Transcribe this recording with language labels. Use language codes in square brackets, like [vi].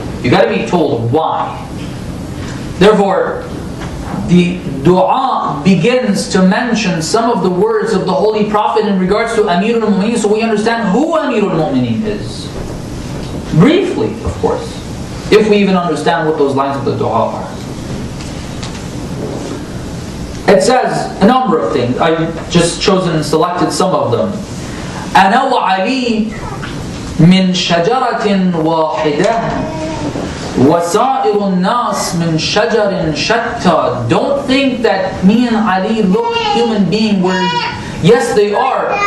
[en] You got to be told why. Therefore, the dua begins to mention some of the words of the Holy Prophet in regards to Amirul Mu'mineen, so we understand who Amirul Mu'mineen is. Briefly, of course, if we even understand what those lines of the dua are. It says a number of things. I've just chosen and selected some of them. [ar] أنا وعلي من شجرة واحدة وَسَائِرُ النَّاسِ مِنْ شَجَرٍ شَتَّى. [en] Don't think that me and Ali look human being where, yes they are.